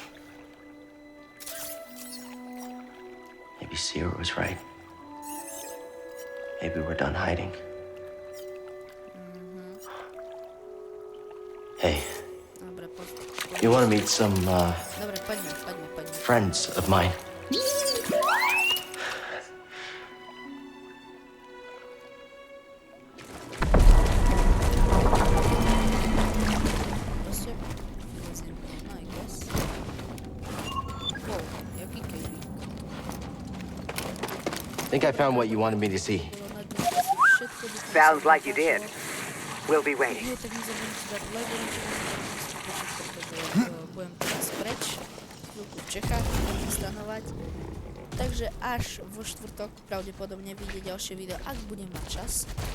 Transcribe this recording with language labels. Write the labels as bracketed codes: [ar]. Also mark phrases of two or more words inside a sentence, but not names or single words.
[en] Maybe Sierra was right. Maybe we're done hiding. Hey, [sk] Dobre, [en] you want to meet some, [sk] Dobre, poďme. [en] friends of mine? [sk] Proste vyleziem von, [en] I guess. [sk] Wow, jaký kejvík. [en] I think I found what you wanted me to see. [sk] Bolo na dne asi všetko by som [en] Sounds [sk] si [en] like you did. [sk] ukázal. [en] We'll be waiting. [sk] Nie, tak nezabudnite dať like, pretože budem teraz preč. Chvíľku v Čechách, budem stanovať. Takže až vo štvrtok pravdepodobne vyjde ďalšie video, ak budem mať čas.